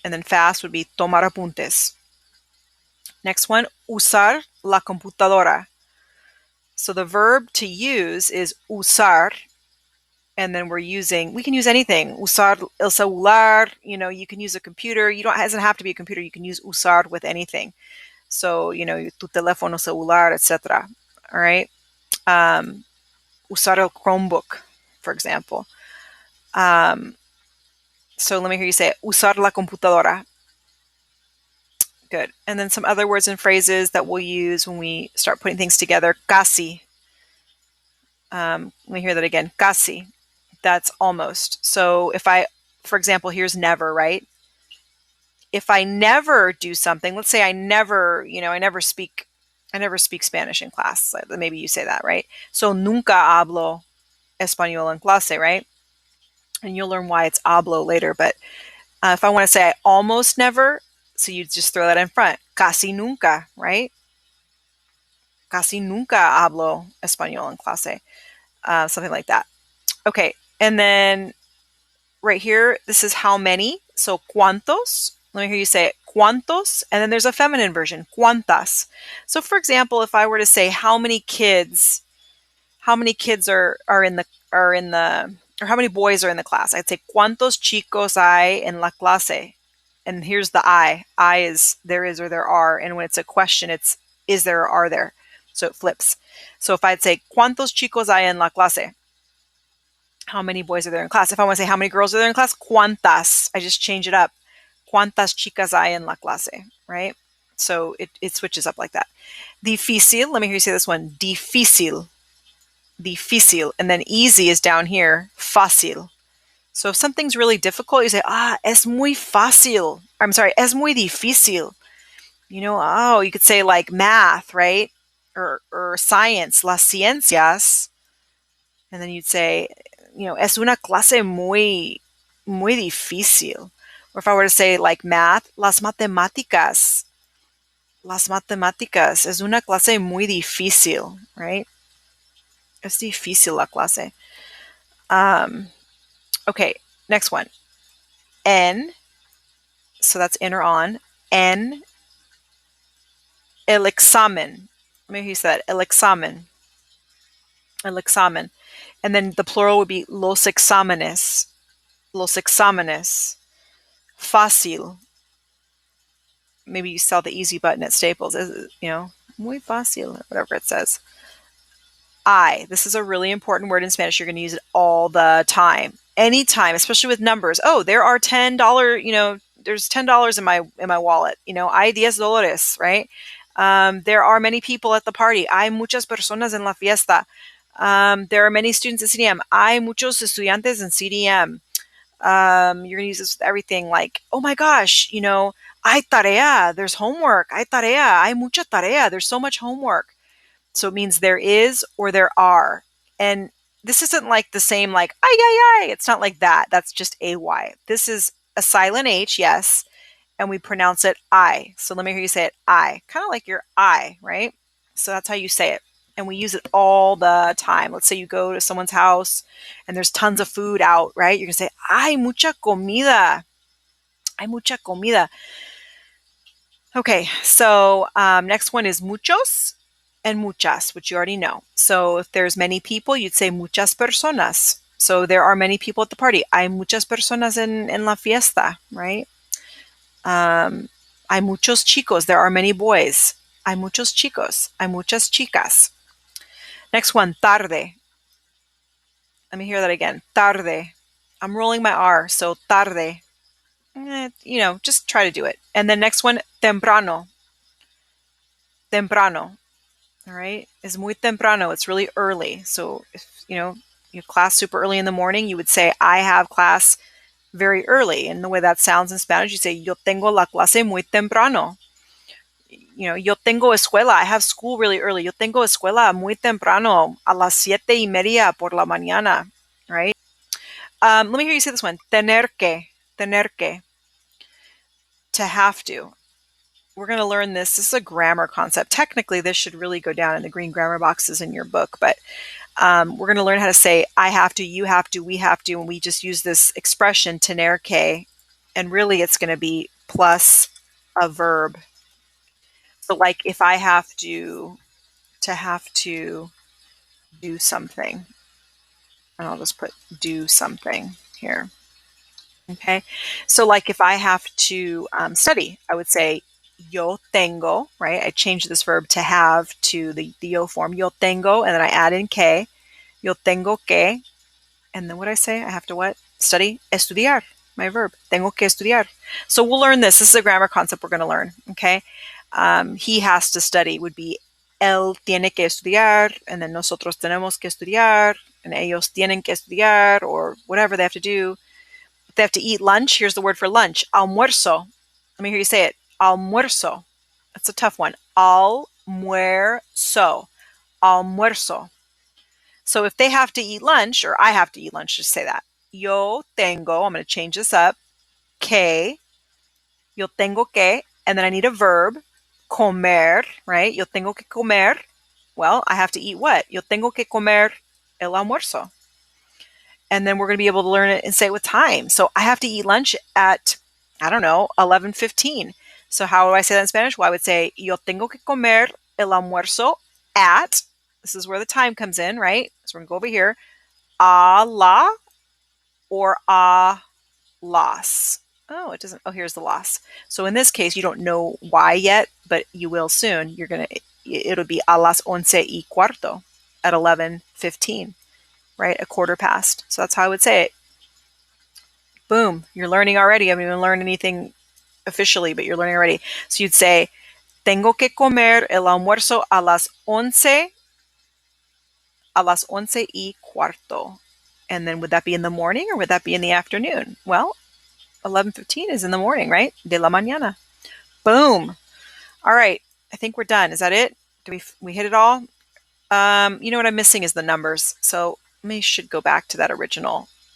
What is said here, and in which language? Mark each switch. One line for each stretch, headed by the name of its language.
English: And then fast would be
Spanish: tomar apuntes.
English: Next one,
Spanish: usar la computadora.
English: So the verb to use is usar, and then we can use anything.
Spanish: Usar el celular,
English: you can use a computer. It doesn't have to be a computer. You can use usar with anything.
Spanish: So, tu teléfono celular, etc.
English: All right.
Spanish: Usar el Chromebook,
English: for example. So let me hear you say it.
Spanish: Usar la computadora.
English: Good. And then some other words and phrases that we'll use when we start putting things together. Casi. Let me hear that again. Casi. That's almost. So for example, here's never, right? If I never do something, let's say I never speak Spanish in class. Maybe you say that, right?
Spanish: So nunca hablo español en clase,
English: right? And you'll learn why it's hablo later. But if I want to say I almost never, so you just throw that in front.
Spanish: Casi nunca, right? Casi nunca hablo español en clase.
English: Something like that. Okay, and then right here, this is how many. So cuántos. Let me hear you say it. Cuántos, and then there's a feminine version. Cuántas. So for example, if I were to say how many kids are in the or how many boys are in the class, I'd say
Spanish: cuántos chicos hay en la clase.
English: And here's the I. I is there is or there are, and when it's a question, it's is there or are there. So it flips. So if I'd say
Spanish: cuántos chicos hay en la clase,
English: how many boys are there in class? If I want to say how many girls are there in class, cuántas. I just change it up.
Spanish: Cuántas chicas hay en la clase,
English: right? So it switches up like that. Difícil, let me hear you say this one. Difícil. Difícil. And then easy is down here. Fácil. So if something's really difficult, you say,
Spanish: es muy fácil.
English: I'm sorry,
Spanish: es muy difícil.
English: You could say like math, right? Or science,
Spanish: las ciencias.
English: And then you'd say,
Spanish: es una clase muy difícil.
English: Or if I were to say like math,
Spanish: las matemáticas. Las matemáticas es una clase muy difícil,
English: right?
Spanish: Es difícil la clase.
English: Okay, next one. En, so that's in or on.
Spanish: En, el examen.
English: Maybe he said
Spanish: el examen.
English: El examen. And then the plural would be
Spanish: los exámenes.
English: Los exámenes. Fácil. Maybe you saw the easy button at Staples.
Spanish: Muy fácil,
English: whatever it says. This is a really important word in Spanish. You're going to use it all the time. Anytime, especially with numbers. Oh, there are $10, there's $10 in my wallet.
Spanish: Hay $10,
English: right? There are many people at the party.
Spanish: Hay muchas personas en la fiesta.
English: There are many students at CDM.
Spanish: Hay muchos estudiantes en CDM.
English: You're going to use this with everything like, oh my gosh,
Spanish: hay tarea,
English: there's homework.
Spanish: Hay tarea, hay mucha tarea,
English: there's so much homework. So it means there is or there are. And this isn't like the same like, ay, ay, ay. It's not like that. That's just AY. This is a silent H, yes, and we pronounce it I. So let me hear you say it, I. Kind of like your I, right? So that's how you say it. And we use it all the time. Let's say you go to someone's house and there's tons of food out, right? You're going to say,
Spanish: hay mucha comida.
English: Hay mucha comida. Okay, so next one is muchos and muchas, which you already know. So if there's many people, you'd say
Spanish: muchas personas.
English: So there are many people at the party.
Spanish: Hay muchas personas en la fiesta,
English: right?
Spanish: Hay muchos chicos.
English: There are many boys.
Spanish: Hay muchos chicos. Hay muchas chicas.
English: Next one, tarde. Let me hear that again. Tarde. I'm rolling my R, so tarde. Just try to do it. And then next one, temprano. Temprano. All right.
Spanish: Es muy temprano.
English: It's really early. So if, you have class super early in the morning, you would say, I have class very early. And the way that sounds in Spanish, you say,
Spanish: yo tengo la clase muy temprano. Yo tengo escuela.
English: I have school really early.
Spanish: Yo tengo escuela muy temprano, a las 7:30 por la mañana,
English: right? Let me hear you say this one.
Spanish: Tener que.
English: Tener que. To have to. We're going to learn this. This is a grammar concept. Technically, this should really go down in the green grammar boxes in your book, but we're going to learn how to say I have to, you have to, we have to, and we just use this expression, tener que, and really it's going to be plus a verb. So like if I have to have to do something, and I'll just put do something here. Okay, so like if I have to study, I would say yo tengo, right? I change this verb to have to the yo form, yo tengo, and then I add in que,
Spanish: yo tengo que,
English: and then what I say, I have to what? Study, estudiar, my verb,
Spanish: tengo que estudiar.
English: So we'll learn this. This is a grammar concept we're going to learn, okay? He has to study would be
Spanish: él tiene que estudiar, and then nosotros tenemos que estudiar, and ellos tienen que estudiar,
English: or whatever they have to do. If they have to eat lunch, here's the word for lunch, almuerzo. Let me hear you say it. Almuerzo. That's a tough one. Almuerzo. Almuerzo. So if they have to eat lunch, or I have to eat lunch, just say that. Yo tengo, I'm going to change this up, que,
Spanish: yo tengo que,
English: and then I need a verb, comer, right?
Spanish: Yo tengo que comer.
English: Well, I have to eat what?
Spanish: Yo tengo que comer el almuerzo.
English: And then we're going to be able to learn it and say it with time. So I have to eat lunch at, I don't know, 11:15. So how do I say that in Spanish? Well, I would say,
Spanish: yo tengo que comer el almuerzo
English: at, this is where the time comes in, right? So we're going to go over here, a la or a las. Oh, it doesn't, oh, here's the las. So in this case, you don't know why yet, but you will soon. It'll be
Spanish: a las 11:15
English: at 11:15, right? A quarter past. So that's how I would say it. Boom, you're learning already. I haven't even learned anything officially, but you're learning already. So you'd say,
Spanish: tengo que comer el almuerzo a las 11:15.
English: And then would that be in the morning or would that be in the afternoon? Well, 11:15 is in the morning, right?
Spanish: De la mañana.
English: Boom. All right. I think we're done. Is that it? Do we hit it all? You know what I'm missing is the numbers. So I should go back to that original.